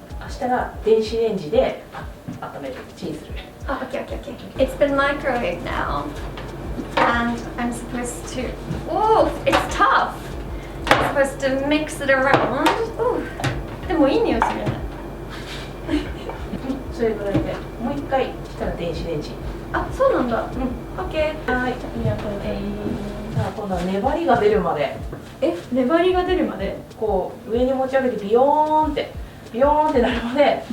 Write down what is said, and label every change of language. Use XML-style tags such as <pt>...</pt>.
<ja>そしたら電子レンジで温める。チンする。</ja> <en>Oh, okay. It's been microwaved now, and I'm supposed to. Oh, it's tough. I'm supposed to mix it around.</en> <ja>Oh, でもいい匂いするね。それぐらいでもう一回したら電子レンジ。あ、そうなんだ。OK。はい、ありがとうね。じゃあ今度は粘りが出るまで。粘りが出るまで。こう上に持ち上げてビヨーンってなるまで。</ja>